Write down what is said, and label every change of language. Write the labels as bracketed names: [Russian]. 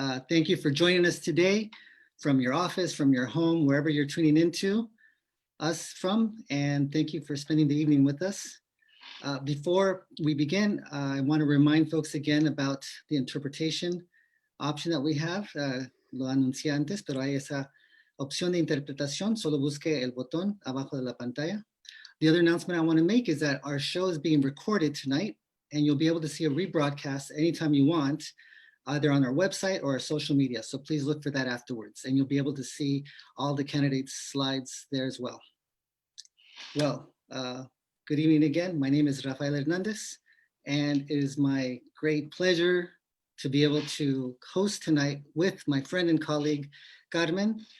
[English] Thank you for joining us today from your office, from your home, wherever you're tuning into us from, and thank you for spending the evening with us. Before we begin, I want to remind folks again about the interpretation option that we have. [Spanish] Lo anuncié antes, pero hay esa opción de interpretación. Solo busque el botón abajo de la pantalla. [English] The other announcement I want to make is that our show is being recorded tonight, and you'll be able to see a rebroadcast anytime you want, either on our website or our social media. So please look for that afterwards, and you'll be able to see all the candidates' slides there as well. Well, good evening again. My name is Rafael Hernandez, and it is my great pleasure to be able to host tonight with my friend and colleague, Carmen.